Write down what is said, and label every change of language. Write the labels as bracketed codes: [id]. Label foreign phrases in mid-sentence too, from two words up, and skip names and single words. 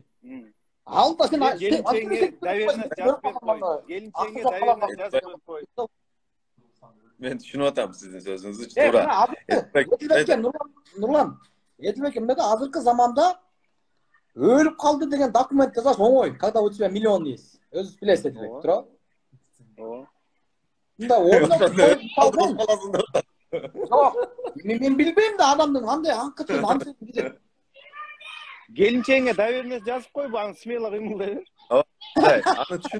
[ky] Ал да сен келинчеңге доверенность жазып берип кой. Келинчеңге доверенность жазып берип кой. Мен түшүнүп атам сиздин сөзүңүздү, туура. Нурлан, Эдилбек, эмнеде азыркы заманда өлүп калды деген документ жазаш оңой, [ru] когда у тебя миллион есть. [ky] Өзүңүз билесиз, Эдилбек, туура? Жок, мен билбейм да адамдын кандай анкытын билет. Келинчеңе доверенность жазып койбу, аны смело кыймылдай бер. Аны түшүн,